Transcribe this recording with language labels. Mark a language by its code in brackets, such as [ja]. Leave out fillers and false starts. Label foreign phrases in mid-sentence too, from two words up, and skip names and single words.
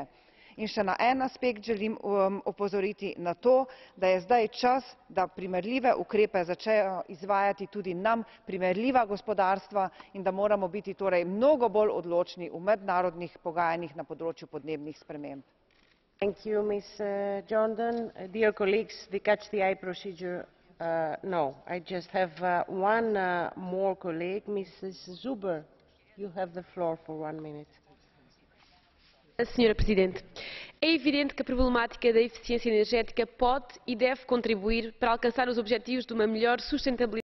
[sl] In še na en aspekt želim opozoriti na to, da je zdaj čas, da primerljive ukrepe začnejo izvajati tudi nam primerljiva gospodarstva in da moramo biti torej mnogo bolj odločni v mednarodnih pogajanjih na področju podnebnih sprememb. [en] Thank you, Ms. Jordan. Dear colleagues, the catch the eye procedure, no, I just have one more colleague, Mrs. Zuber. You have the floor for 1 minute. [pt] Senhora Presidente, é evidente que a problemática da eficiência energética pode e deve contribuir para alcançar os objetivos de uma melhor sustentabilidade